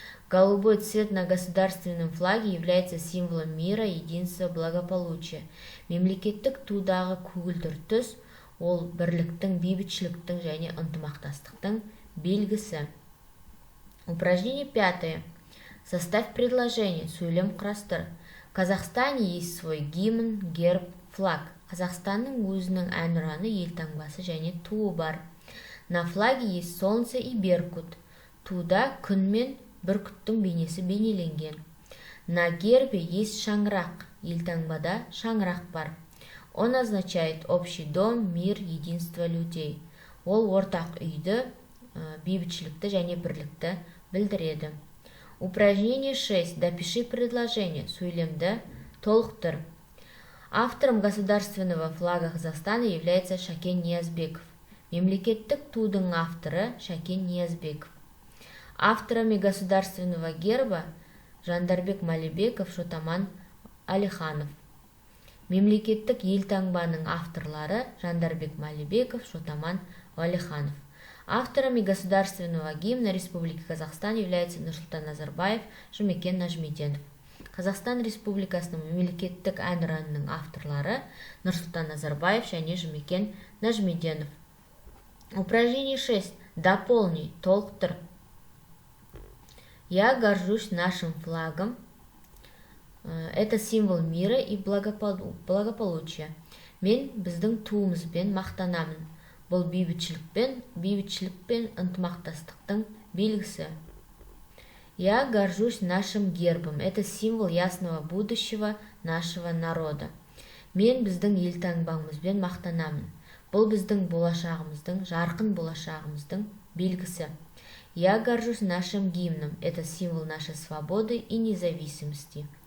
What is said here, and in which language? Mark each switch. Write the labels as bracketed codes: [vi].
[ru] Голубой цвет на государственном флаге является символом мира, единства, благополучия. [kk] Мемлекеттік тудағы көгілдір түс ол бірліктің, бейбітшіліктің және ынтымақтастықтың белгісі. [ru] Упражнение 5. Составь предложение, [kk] сөйлем құрастыр. [ru] В Казахстане есть свой гимн, герб, флаг. [kk] Қазақстанның өзінің әнұраны, елтаңбасы және туы бар. [ru] На флаге есть солнце и беркут. [kk] Туда күн мен бүркіттің бейнесі бейнеленген. [ru] На гербе есть шаңырақ. [kk] Елтаңбада шаңырақ бар. [ru] Он означает общий дом, мир, единство людей. [kk] Ол ортақ үйді, бейбітшілікті және бірлікті білдіреді. [ru] Упражнение 6. Допиши предложение. [kk] Сөйлемді толықтыр. [ru] Автором государственного флага Казахстана является Шакен Ниязбеков. [kk] Мемлекеттік тудың авторы Шакен Ниязбеков. [ru] Авторами государственного герба Жандарбек Малибеков, Шотаман Алиханов. [kk] Мемлекеттік елтаңбаның авторлары Жандарбек Малибеков, Шотаман Алиханов. [ru] Авторами государственного гимна Республики Казахстан являются Нурсултан Назарбаев, Жумекен Нажмиденов. [kk] Қазақстан Республикасының мемлекеттік әнұранының авторлары Нұрсұлтан Назарбаев және Жұмекен Нәжмеденов. [ru] Упражнение 6. Дополни, [kk] толықтыр. [ru] Я горжусь нашим флагом. Это символ мира и благополучия. [kk] Мен біздің туымызбен мақтанамын. Бұл бейбітшілік пен ынтымақтастықтың белгісі. [ru] Я горжусь нашим гербом. Это символ ясного будущего нашего народа. [kk] Мен біздің елтаңбамызбен мақтанамын. Бұл біздің болашағымыздың, жарқын болашағымыздың белгісі. [ru] Я горжусь нашим гимном. Это символ нашей свободы и независимости.